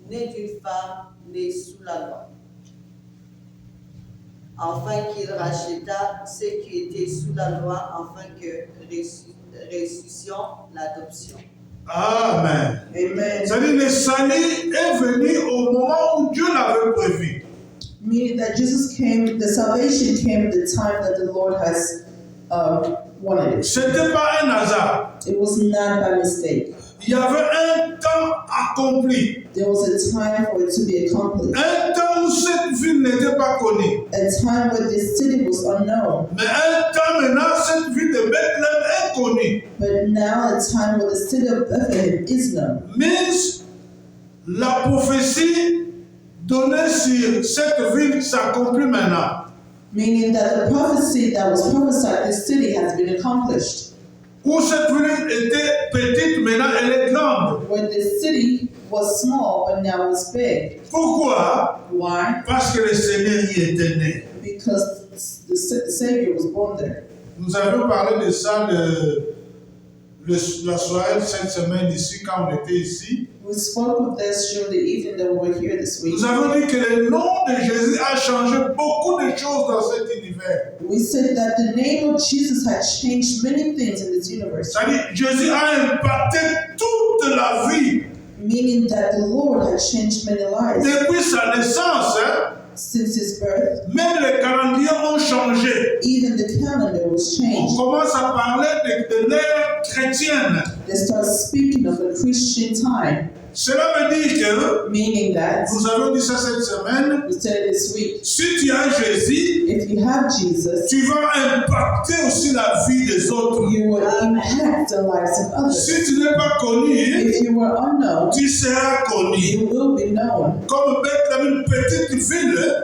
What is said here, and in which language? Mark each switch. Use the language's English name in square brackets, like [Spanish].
[French] né d'une femme née sous la loi, afin qu'il racheta ceux qui étaient sous la loi, afin que ressuscions l'adoption. Amen. Amen. C'est-à-dire le salut est venu au moment où Dieu l'avait prévu. [English] Meaning that the salvation came at the time that the Lord has wanted it. [French] C'était pas un hasard. [English] It was not by mistake. [French] Il y avait un temps accompli. [English] There was a time for it to be accomplished. [French] Un temps où cette ville n'était pas connue. [English] A time when this city was unknown. [French] Mais un temps maintenant, cette ville de Bethléem est connue. [English] But now a time when the city of Bethlehem is known. [French] Mais la prophétie donnée sur cette ville s'accomplit maintenant. [English] Meaning that the prophecy that was prophesied this city has been accomplished. [French] Où cette ville était petite, maintenant elle est grande. [English] When the city was small, but now it's big. [French] Pourquoi? [English] Why? [French] Parce que le Seigneur y était né. [English] Because the Savior was born there. [French] Nous avons parlé de ça la soirée cette semaine ici, quand on était ici. [English] We spoke of this during the evening that we were here this week. [French] Nous avons dit que le nom de Jésus a changé beaucoup de choses dans cet univers. [English] We said that the name of Jesus had changed many things in this universe. [French] C'est-à-dire, Jésus a impacté toute la vie. [English] Meaning that the Lord had changed many lives. [French] Depuis sa naissance, [English] Since his birth, [French] même les calendriers ont changé. [English] even the calendar was [French] On [English] changed. [French] commence à parler de l'ère chrétienne. [English] They start speaking of a Christian time, [French] Cela veut dire que, [English] meaning that, [French] nous avons dit ça cette semaine, [English] we said it this week, [French] si tu as Jésus, [English] if you have Jesus, [French] tu vas impacter aussi la vie des autres. [English] you will impact the lives of others. [French] Si tu n'es pas connu, [English] If you were unknown, [French] tu seras connu. [English] you will be known. [French] Comme Bethléem, une petite ville,